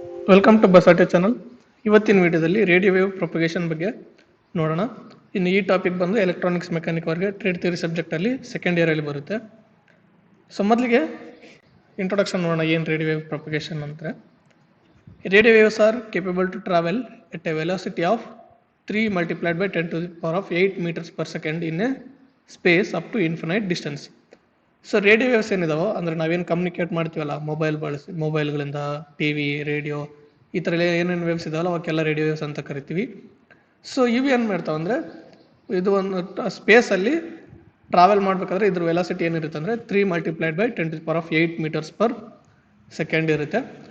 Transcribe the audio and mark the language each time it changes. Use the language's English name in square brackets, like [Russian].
[English] Welcome to Basava ಐಟೆ channel. [Kannada] ಇವತ್ತಿನ ವಿಡಿಯೋದಲ್ಲಿ radio wave propagation ಬಗ್ಗೆ ನೋಡೋಣ. ಇನ್ನು ಈ ಟಾಪಿಕ್ ಬಂದು ಎಲೆಕ್ಟ್ರಾನಿಕ್ಸ್ ಮೆಕ್ಯಾನಿಕ್ ಅವರಿಗೆ ಟ್ರೇಡ್ ಥಿಯರಿ ಸಬ್ಜೆಕ್ಟಲ್ಲಿ ಸೆಕೆಂಡ್ ಇಯರಲ್ಲಿ ಬರುತ್ತೆ. ಸೊ ಮೊದಲಿಗೆ ಇಂಟ್ರೊಡಕ್ಷನ್ ನೋಡೋಣ, ಏನು ರೇಡಿಯೋ ವೇವ್ ಪ್ರೊಪಗೇಷನ್ ಅಂದರೆ. [English] Radio waves are capable to travel at a velocity of 3 multiplied by 10 to the power of 8 meters per second in a space up to infinite distance. [Kannada] So radio waves ಏನಿದಾವೋ ಅಂದರೆ ನಾವೇನು communicate ಮಾಡ್ತೀವಲ್ಲ ಮೊಬೈಲ್ಗಳಿಂದ T V radio ಈ ಥರ ಏನೇನು waves ಇದಾವಲ್ಲ ಅವಕ್ಕೆಲ್ಲ radio waves ಅಂತ ಕರಿತೀವಿ. ಸೊ ಇವು ಏನು ಮಾಡ್ತಾವೆ ಅಂದರೆ ಇದು ಒಂದು ಸ್ಪೇಸಲ್ಲಿ ಟ್ರಾವೆಲ್ ಮಾಡಬೇಕಾದ್ರೆ ಇದ್ರ ವೆಲಾಸಿಟಿ ಏನಿರುತ್ತೆ ಅಂದರೆ [English] 3 multiplied by 10 to the power of 8 meters per second [Kannada] ಇರುತ್ತೆ.